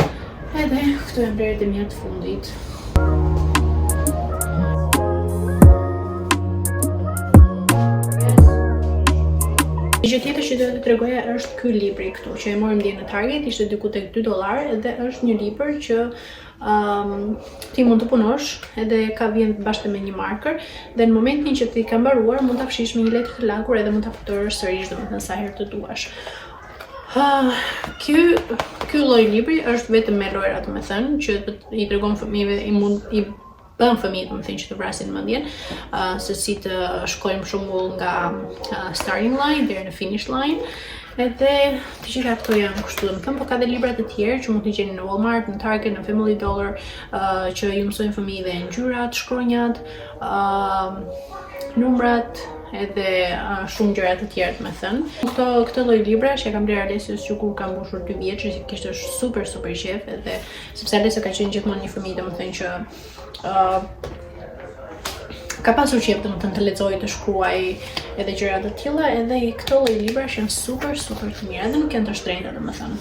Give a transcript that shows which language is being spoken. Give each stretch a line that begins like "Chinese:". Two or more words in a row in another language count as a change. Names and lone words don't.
Albanian: Edhe këto janë breret e mia të fundit. Gjë tjetër që do të tregoja është ky libri këtu, që e morëm dje në Target, ishte diku tek $2 dhe është një libër që ti mund të punosh edhe ka vjen bashkë me një marker dhe në momentin që ti ka mbaruar mund ta fshish me një letër të lagur edhe mund ta futorosh sërish domethënë sa herë të duash. Ky lloj libri është vetëm me lojra domethënë që i tregon fëmijëve, i bën fëmijët domethënë që të vrasin mendjen, se si të shkojnë për shembull nga
English: starting line
Albanian: deri në
English: finish line.
Albanian: Edhe të gjitha këto janë kështu domethënë, por ka dhe libra të tjerë që mund t'i gjeni në Walmart, në Target, në Family Dollar, që ju mësojnë fëmijëve ngjyrat, shkronjat, numrat, edhe shumë gjëra të tjera domethënë. Këtë lloj libra që e kam bler Alesios që kur ka mbushur 2 vjeç, që kishte super qef, edhe sepse Alesio ka qenë gjithmonë një fëmijë domethënë që ka pasur qef domethënë të lexojë, të shkruaj edhe gjëra të tilla, edhe këto lloj librash janë super të mira dhe nuk janë të shtrenjta domethënë.